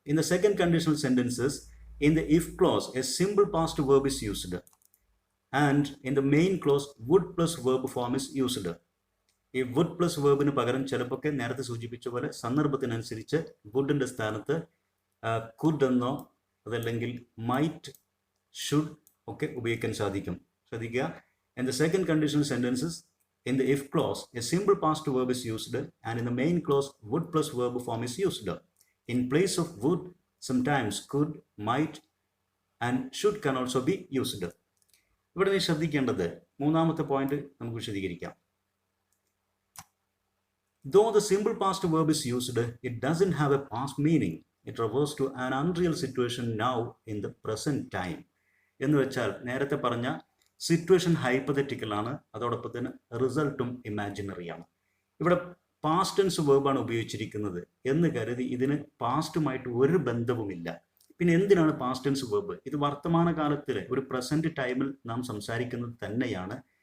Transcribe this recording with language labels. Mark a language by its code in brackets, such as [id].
[en] In the second conditional sentences in the if clause a simple past verb is used and in the main clause would plus verb form is used. [ml] ഈ would plus വേർബിന് പകരം ചിലപ്പോൾ നേരത്തെ സൂചിപ്പിച്ച പോലെ സന്ദർഭത്തിനനുസരിച്ച് വുഡിൻ്റെ സ്ഥാനത്ത് could എന്നോ അതല്ലെങ്കിൽ might, should ഒക്കെ ഉപയോഗിക്കാൻ സാധിക്കും. ശ്രദ്ധിക്കുക. [en] In the second conditional sentences, in the if clause, a simple past verb is used, and in the main clause, would plus verb form is used. In place of would, sometimes could, might, and should can also be used. [ml] ഇവിടെ നീ ശ്രദ്ധിക്കേണ്ടത് മൂന്നാമത്തെ point നമുക്ക് വിശദീകരിക്കാം. [en] Though the simple past verb is used, it doesn't have a past meaning. It refers to an unreal situation now in the present time. [ml] എന്ന് വെച്ചാൽ നേരത്തെ പറഞ്ഞ സിറ്റുവേഷൻ ഹൈപ്പത്തറ്റിക്കൽ ആണ്, അതോടൊപ്പം തന്നെ റിസൾട്ടും ഇമാജിനറിയാണ്. ഇവിടെ പാസ്റ്റ് ടെൻസ് വേർബാണ് ഉപയോഗിച്ചിരിക്കുന്നത് എന്ന് കരുതി ഇതിന് പാസ്റ്റുമായിട്ട് ഒരു ബന്ധവുമില്ല. പിന്നെ എന്തിനാണ് പാസ്റ്റ് ടെൻസ് വേർബ്? ഇത് വർത്തമാനകാലത്തിൽ ഒരു പ്രസന്റ് ടൈമിൽ നാം സംസാരിക്കുന്നത് തന്നെയാണ്.